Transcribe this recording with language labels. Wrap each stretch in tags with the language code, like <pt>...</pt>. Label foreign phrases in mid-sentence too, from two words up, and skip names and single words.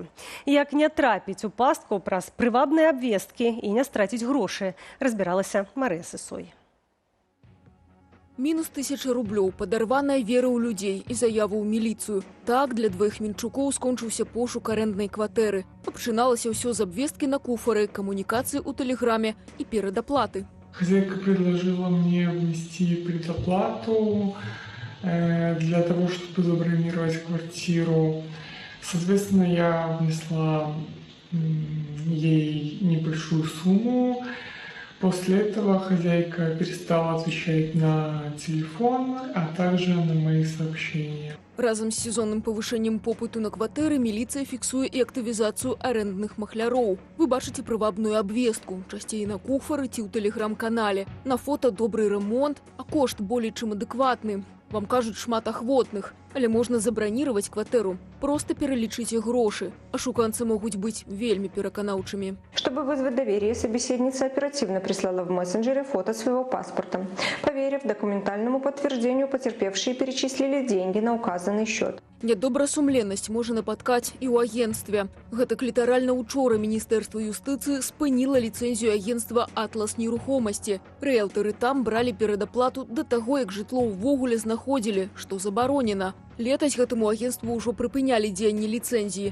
<be>Як не трапіць у пастку праз прывабныя абвесткі і не страціць грошы, разбіралася Марыя Сысой. Мінус 1000 рублёў, падарваная вера ў людзей і заяву ў міліцыю. Так для двоих мінчукоў скончыўся пошук арэнднай кватэры. Пачыналася ўсё з абвесткі на куфары, камунікацыі ў тэлеграме і перадаплаты.</be> <ru>Хозяйка предложила мне внести предоплату для того, чтобы забронировать квартиру. Соответственно, я внесла ей небольшую сумму. После этого хозяйка перестала отвечать на телефон, а также на мои сообщения.</ru> <be>Разом з сезонным павышэннем попыту на кватэры міліцыя фіксуе і актывізацыю арэндных махляроў. Вы бачыце прывабную абвестку, часцей на куфары ці ў тэлеграм-канале. На фота добры ремонт, а кошт болей чым адэкватны. Вам кажуць шмат ахвотных, але можна забраніраваць кватэру. Просто пералічыце грошы. Ашуканцы могуць быць вельмі пераканаўчымі.</be> <ru>Чтобы вызвать доверие, собеседница оперативно прислала в мессенджере фото своего паспорта. Поверив документальному подтверждению, потерпевшие перечислили деньги на указанный счет.</ru> <be>Нядобрасумленнасць можа напаткаць і ў агенцтве. Гэтак літаральна учора Міністэрства юстыцыі спыніла ліцэнзію агенцтва «Атлас нерухомасці». Рыэлтары там бралі перадаплату да таго, як жытло ўвогуле знаходзілі, што забаронена. Летась гэтаму агенцтву ўжо прыпынялі дзеянне ліцэнзіі.</be>